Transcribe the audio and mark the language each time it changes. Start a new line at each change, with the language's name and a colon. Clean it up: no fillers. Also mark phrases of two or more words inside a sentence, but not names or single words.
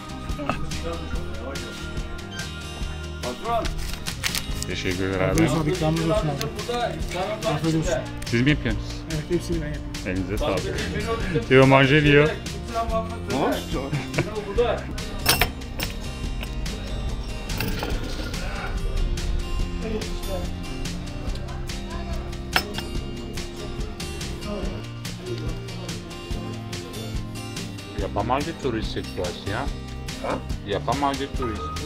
Turkish: Patron. Teşekkürler abi. Abi ikramımız olsun abi. Burada sarımsak Afiyet olsun. içinde. Siz mi yapıyorsunuz? Evet, hepsini ben yapıyorum. Elinize sağlık. Başka Teo manje diyor. Burada.
French: Il y a pas mal de touristes cette fois-ci, hein? Il y a pas mal de touristes.